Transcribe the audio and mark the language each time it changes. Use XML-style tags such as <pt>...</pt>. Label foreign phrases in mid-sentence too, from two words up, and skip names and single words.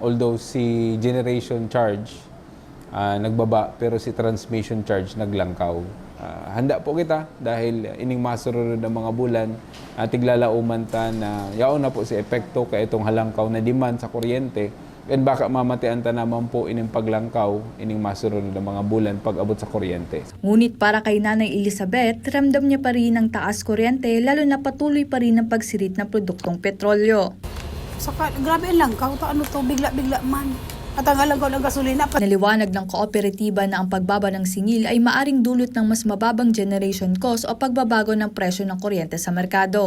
<bik>Although si</bik> <en>generation charge</en> <bik>nagbaba pero si</bik> <en>transmission charge</en> <bik>naglangkaw. Handa po kita dahil ining masurunod ng mga bulan tiglalauman ta na yaon na po si epekto kay itong halangkaw na demand sa kuryente and baka mamatian ta naman po ining paglangkaw ining masurunod ng mga bulan pag abot sa kuryente.</bik> <tl>Ngunit para kay Nanay Elizabeth, ramdam niya pa rin ang taas kuryente lalo na patuloy pa rin ang pagsirit ng produktong petrolyo.</tl> <bik>Saka grabe lang kaw to bigla-bigla man. At ang halangkaw ng gasolina.</bik> <tl>Naliwanag ng kooperatiba na ang pagbaba ng singil ay maaring dulot ng mas mababang</tl> <en>generation cost</en> <tl>o pagbabago ng presyo ng kuryente sa merkado.</tl>